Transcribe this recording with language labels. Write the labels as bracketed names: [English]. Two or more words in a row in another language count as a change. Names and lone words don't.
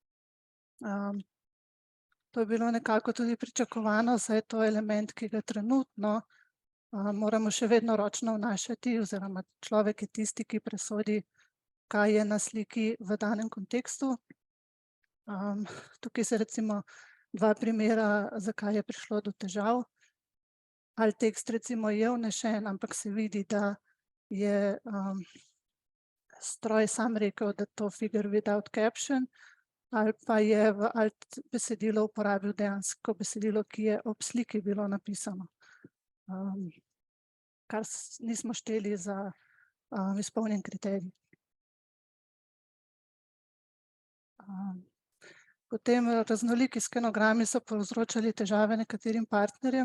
[Slovenian] To je bilo nekako tudi pričakovano, saj je to element, ki ga trenutno moramo še vedno ročno vnašati, oziroma človek je tisti, ki presodi, kaj je na sliki v danem kontekstu. Tukaj se recimo dva primera, zakaj je prišlo do težav. Alt tekst recimo je vnešen, ampak se vidi, da je stroj sam rekel, da to [English] figure without caption, [Slovenian] ali pa je v alt besedilo uporabil dejansko besedilo, ki je ob sliki bilo napisano, kar nismo šteli za izpolnjen kriterij. Potem raznoliki skenogrami so povzročali težave nekaterim partnerjem.